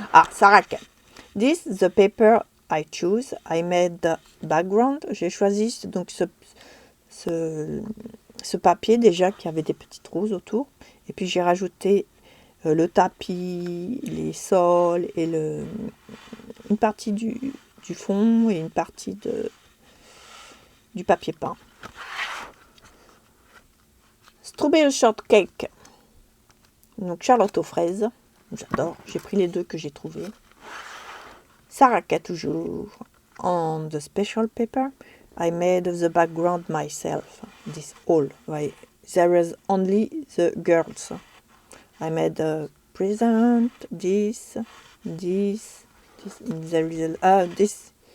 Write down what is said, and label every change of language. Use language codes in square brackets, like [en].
[en] Sarah Kane. This is the paper I choose. I made the background. [fr] J'ai choisi donc ce papier déjà qui avait des petites roses autour. Et puis j'ai rajouté le tapis, les sols et une partie du fond et une partie du papier peint. Strawberry Shortcake. Donc Charlotte aux fraises. J'adore. J'ai pris les deux que j'ai trouvés. Sarah Kane toujours. [en] On the special paper, I made the background myself. This all. Right. There is only the girls. I made a present. This. There is this.